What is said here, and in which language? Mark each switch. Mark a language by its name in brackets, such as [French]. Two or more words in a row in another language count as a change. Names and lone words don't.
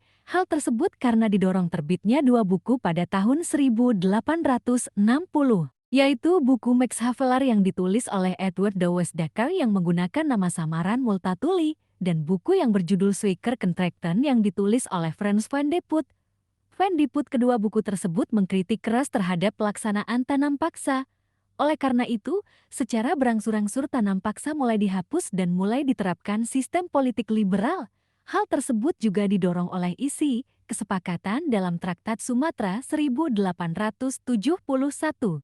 [Indonesian] Hal tersebut karena didorong terbitnya dua buku pada tahun 1860. Yaitu buku Max Havelaar yang ditulis oleh Edward Dawes Dekker yang menggunakan nama samaran Multatuli, dan buku yang berjudul Zwijger Contracten yang ditulis oleh Frans van de Putte. Van de Putte kedua buku tersebut mengkritik keras terhadap pelaksanaan tanam paksa. Oleh karena itu, secara berangsur-angsur tanam paksa mulai dihapus dan mulai diterapkan sistem politik liberal. Hal tersebut juga didorong oleh isi kesepakatan dalam Traktat Sumatera 1871.